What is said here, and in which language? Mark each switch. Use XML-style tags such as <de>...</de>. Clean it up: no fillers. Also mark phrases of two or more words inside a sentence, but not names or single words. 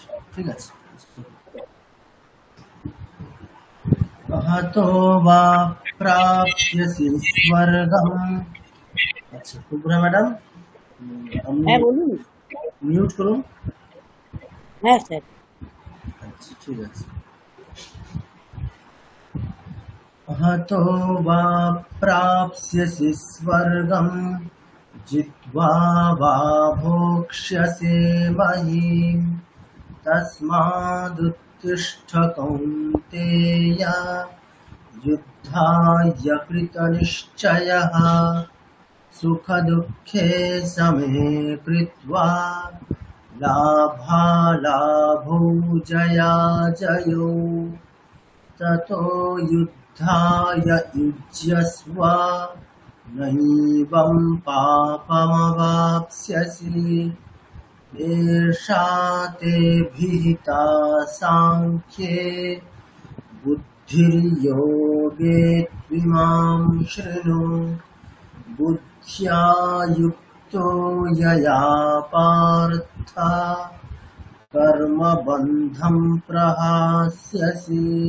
<bn>ঠিক আছে।</bn> <sa>হতো বা প্রাপ্স্যসি স্বর্গম।</sa> <bn>আচ্ছা, কুবরা ম্যাডাম হ্যাঁ বলুন। মিউট করুন। হ্যাঁ স্যার। আচ্ছা, ঠিক আছে।</bn> <sa>হতো বা প্রাপ্স্যসি স্বর্গম জিত্বা বা ভোক্ষ্যসে মহীম তস্মাদুত্তিষ্ঠ কৌন্তেয় যুদ্ধায় কৃতনিশ্চয়ঃ সুখদুঃখে সमे কৃত্বা লাভালাভৌ জয়াজয়ৌ ততো যুদ্ধায় युज्यस्व नैवं पापमवाप्स्यसि एषा ते विहिता सांख्ये बुद्धिर्योगे त्विमां शृणु बुद्ध्या युक्तो यया पार्थ कर्मबन्धं प्रहास्यसि</sa>